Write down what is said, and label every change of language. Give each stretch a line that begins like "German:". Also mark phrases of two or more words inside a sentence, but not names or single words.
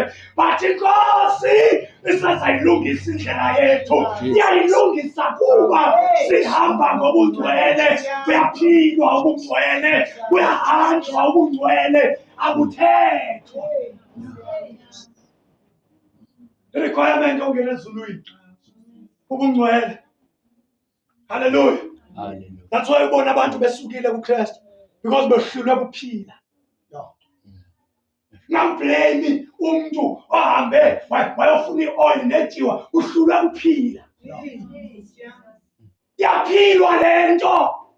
Xhosa: But inkosi isezayilungisa indlela yethu, iyayilungisa kuba sihamba ngobungcwele. Buyaphilwa ubungcwele, buyahanjwa ubungcwele, abuthethwa. I-requirement ongena ezulwini ubungcwele. Hallelujah.
English: That's why
Xhosa: ubona abantu besukile kuKristu, because behlulwe kuphila. Ngamblame umuntu ohambe wayofuna i-oil netyiwa, uhlulwe kuphila. Iyaphilwa le nto.